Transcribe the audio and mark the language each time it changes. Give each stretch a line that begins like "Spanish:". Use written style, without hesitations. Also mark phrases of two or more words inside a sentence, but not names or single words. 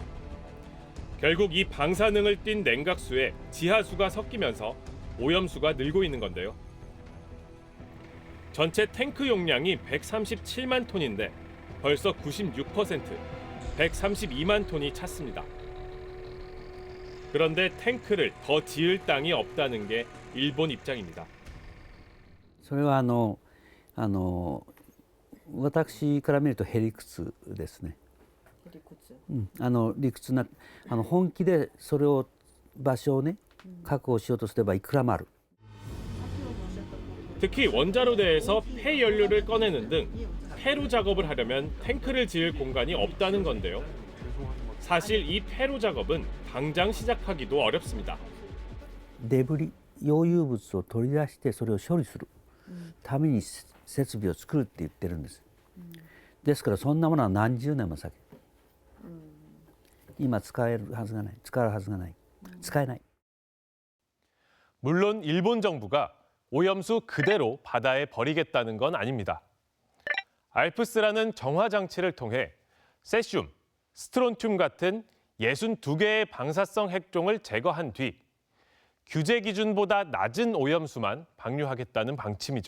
Korean: 결국 이 방사능을 띤 냉각수에 지하수가 섞이면서 오염수가 늘고 있는 건데요. 전체 탱크 용량이 137만 톤인데 벌써 96%, 132만 톤이 찼습니다. 그런데 탱크를 더 지을 땅이 없다는 게 일본 입장입니다.
Japanese: それは私から見るとへりくつですね。理屈な本気でそれを場所をね確保しようとすればいくらもある。
Korean: 특히 원자로대에서 폐연료를 꺼내는 등 폐로 작업을 하려면 탱크를 지을 공간이 없다는 건데요. 사실 이 폐로 작업은 당장 시작하기도 어렵습니다.
Japanese: デブリ溶融物を取り出してそれを処理するために設備を作るって言ってるんです。ですからそんなものは何十年も先。今使えるはずがない、使うはずがない、使えない。
Korean: 물론 일본 정부가 오염수 그대로 바다에 버리겠다는 건 아닙니다. 알프스라는 정화 장치를 통해 세슘, 스트론튬 같은 62개의 방사성 핵종을 제거한 뒤 규제 기준보다 낮은 오염수만 방류하겠다는 방침이죠.